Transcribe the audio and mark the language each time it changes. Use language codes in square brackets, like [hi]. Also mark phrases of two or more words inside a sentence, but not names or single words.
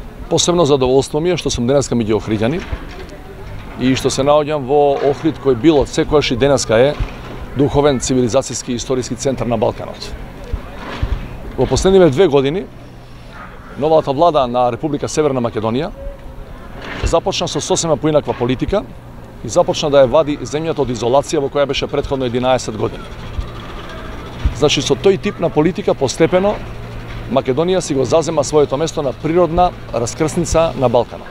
[mk] Посебно задоволство ми е што сам денеска меѓу Охриѓани и што се наоѓам во Охрид кој било секојаш и денеска е духовен цивилизациски и историски центар на Балканот. У последниве 2 години novата влада на Република Северна Македонија започна со сосема поинаква политика и започна да ја вади земјата од изолација во која беше претходно 11 години. Значи, со тој тип на политика постепено Македонија си го зазема своето место на природна раскрсница на Балканот.